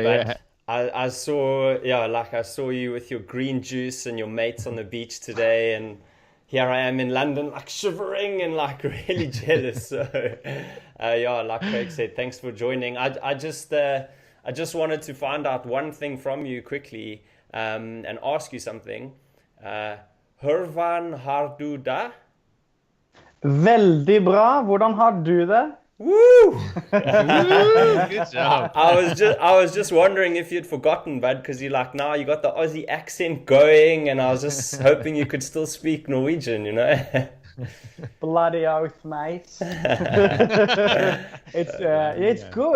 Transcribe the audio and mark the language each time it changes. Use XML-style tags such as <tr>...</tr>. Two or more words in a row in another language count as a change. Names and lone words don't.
<en>but I saw you with your green juice and your mates on the beach today, and here I am in London, shivering and really jealous. So, like Craig said, thanks for joining. I just wanted to find out one thing from you quickly, and ask you something.</en> <no>Hurvan har du da? Veldig bra. Hvordan har du det? Woo!</no> <en>Good job. I was just wondering if you'd forgotten, bud, because you got the Aussie accent going, and I was just hoping you could still speak Norwegian, Bloody oath, mate. It's good.</en>